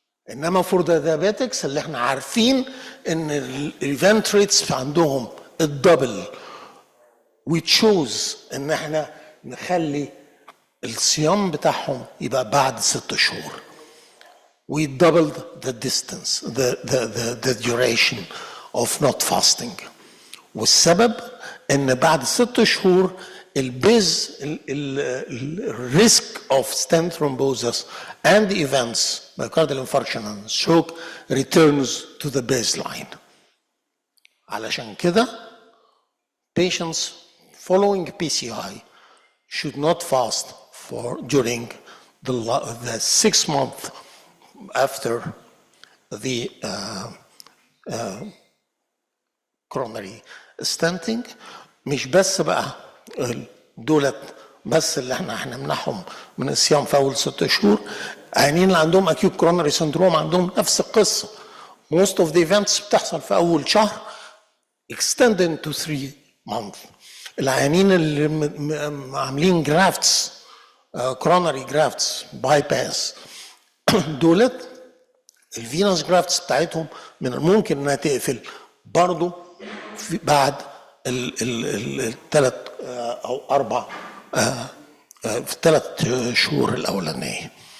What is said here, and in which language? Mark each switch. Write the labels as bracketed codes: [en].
[ar] انما [en] for the diabetics [ar] اللي احنا عارفين ان الايفنت ريتس عندهم الدبل، [en] we chose [ar] ان احنا نخلي الصيام بتاعهم يبقى بعد 6 شهور. [en] We doubled the distance, the duration of not fasting. [ar] والسبب ان بعد 6 شهور [en] البيز الريسك of stent thrombosis and events myocardial infarction and stroke returns to the baseline. [ar] علشان كده [en] patients following PCI should not fast during the 6 months after the coronary stenting. [ar] مش بس بقى دولت بس اللي احنا هنمنعهم من الصيام في اول 6 شهور. عيانين اللي عندهم acute coronary syndrome عندهم نفس القصه. [en] most of the events [ar] بتحصل في اول شهر [en] extended to 3 months. [ar] العيانين اللي عاملين [en] grafts coronary grafts bypass [ar] دولت الفينوس جرافتس بتاعتهم من الممكن انها تقفل برضه بعد الثلاث او 4 في 3 شهور الاولانيه.